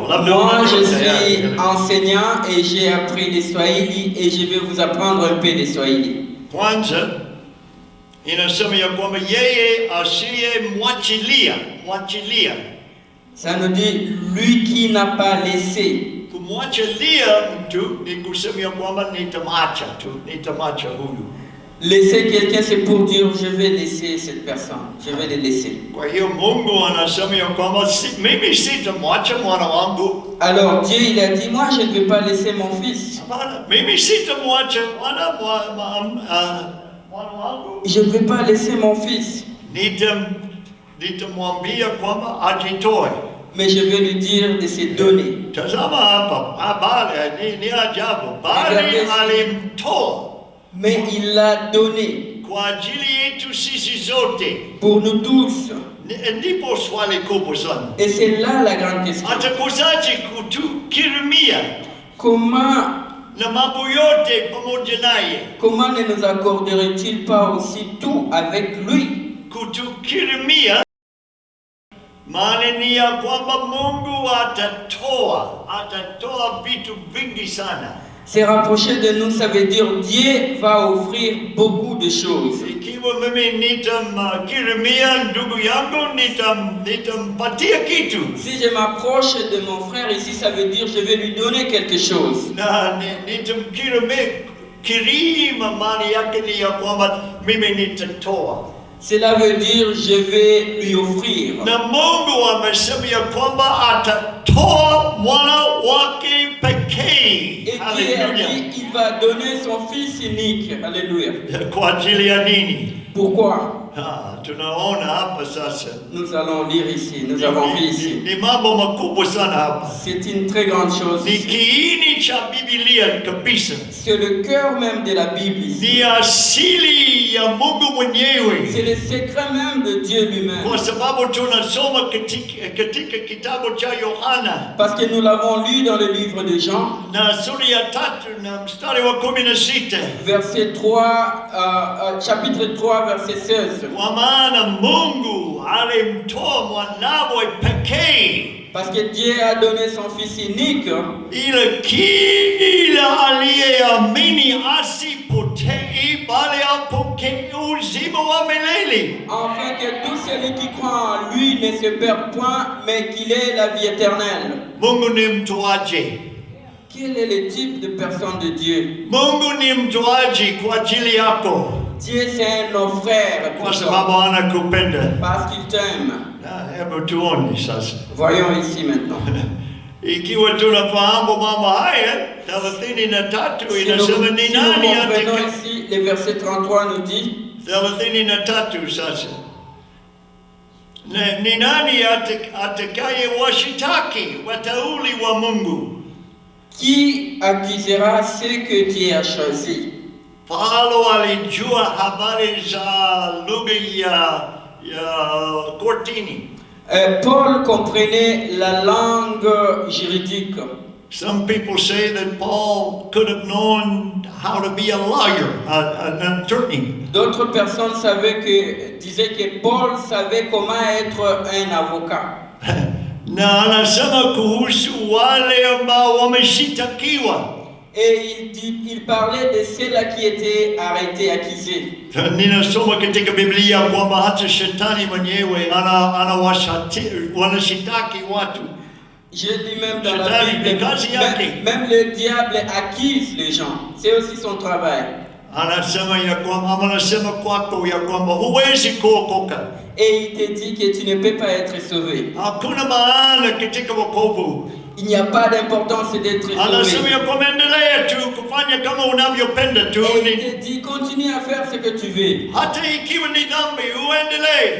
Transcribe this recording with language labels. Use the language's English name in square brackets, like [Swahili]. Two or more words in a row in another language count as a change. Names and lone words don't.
[French] Moi, je suis enseignant et j'ai appris le Swahili et je vais vous apprendre un peu le Swahili. [Swahili] Kwanza inasema ya kwamba yeye asiyemwachilia. [French] Ça nous dit lui qui n'a pas laissé. [Swahili] Kumwachilia mtu ni kusema ya kwamba nitamwacha huyu. [French] Laisser quelqu'un, c'est pour dire je vais laisser cette personne, je vais le laisser. [Swahili] Kwa hiyo Mungu anasema ya kwamba mimi sitamwacha mwana wangu. [French] Alors Dieu il a dit, moi je ne vais pas laisser mon fils. [Swahili] Mimi sitamwacha mwana wangu. [French] Je ne vais pas laisser mon fils. [Swahili] Nitamwambia kwamba ajitoe. [French] Mais je vais lui dire de se donner. [Swahili] Tazama hapa, habari ni ajabu. Bali alimtoa. [French] Mais il l'a donné. [Swahili] Kwa ajili yetu sisi zote. [French] Pour nous tous. [Swahili] Ndipo swali kubwa sana. [French] Et c'est là la grande question. [Swahili] Atakuzaje kutukirimia? [French] Comment [Swahili] na mambo yote pamoja naye? [French] Comment ne nous accorderait-il pas aussi tout avec lui? [Swahili] Kutukirimia maana ni ya kwamba Mungu atatoa vitu vingi sana. [French] Se rapprocher de nous, ça veut dire Dieu va offrir beaucoup de choses. [Swahili] Ikiwa mimi nitamkirimia ndugu yangu, nitampatia kitu. [French] Si je m'approche de mon frère ici, ça veut dire je vais lui donner quelque chose. [Swahili] Na nitamkirima maana yake ni ya kwamba mimi nitatoa. [French] Cela veut dire je vais lui offrir. [Swahili] Na Mungu amesema ya kwamba atatoa mwana wake pekee. [French] Et Dieu a dit il va donner son fils unique. Alléluia. [Swahili] Kwa ajili ya nini? [French] Pourquoi? [Swahili] Tunaona hapa sasa. [French] Nous allons lire ici. Nous avons vu ici. [Swahili] Ni mambo makubwa sana hapa. [French] C'est une très grande chose. [Swahili] Ni kiini cha Biblia kabisa. [French] C'est le cœur même de la Bible ici. [Swahili] Ni asili ya Mungu mwenyewe. [French] c'est le secret même de Dieu lui-même. [Swahili] Kwa sababu tunasoma katika kitabu cha Yohana [French] Parce que nous l'avons lu dans le livre de Jean, [Swahili] na sura ya 3 na mstari wa 16. [French] verset 3, chapitre 3, verset 16. [Swahili] Kwa maana Mungu alimtoa mwanawe pekee [French] Parce que Dieu a donné son Fils unique, [Swahili] ili kila aliyeamini asipotee bali apokee uzima wa milele. [French] afin que tout celui qui croit en lui ne se perde point, mais qu'il ait la vie éternelle. [Swahili] Mungu ni mtoaji. [French] Quel est le type de personne de Dieu? [Swahili] Mungu ni mtoaji kwa ajili yako. [French] Dieu, c'est un frère [Swahili] Kwa [French] pour [Swahili] sababu [French] toi, [Swahili] anakupenda. [French] parce qu'il t'aime. [Swahili] Na hebu tuone sasa. [French] Voyons ici maintenant. [Swahili] Ikiwa tunafahamu mambo haya, 33 [French] Si [Swahili] inasema ni [French] nous [Swahili] nani [French] comprenons ici, le verset 33 nous dit, [Swahili] 33 sasa. Ni nani atakaye washitaki wateule wa Mungu? [French] qui accusera ceux que Dieu a choisis? [Swahili] Paulo alijua habari za lugha ya kortini. [French] Paul comprenait la langue juridique. [English] Some people say that Paul could have known how to be a lawyer, an attorney. [French] D'autres personnes disaient que Paul savait comment être un avocat. [Swahili] Na anasema kuhusu wale ambao wameshitakiwa. [French] Et il parlait de ceux-là qui étaient arrêtés, accusés. [Swahili] Ninasoma katika Biblia kwamba hata shetani mwenyewe wanashitaki watu. [French] Je lis même dans la Bible, même le diable accuse les gens. C'est aussi son travail. [Swahili] Anasema kwako ya kwamba huwezi kuokoka. [French] Et il te dit que tu ne peux pas être sauvé. [Swahili] Hakuna maana katika wokovu. [French] Il n'y a pas d'importance d'être sauvé. [Swahili] Anasema ya kwamba endelea tu kufanya kama unavyopenda tu. [French] Et il te dit continue à faire ce que tu veux. [Swahili] Hata ikiwa ni dhambi uendelee.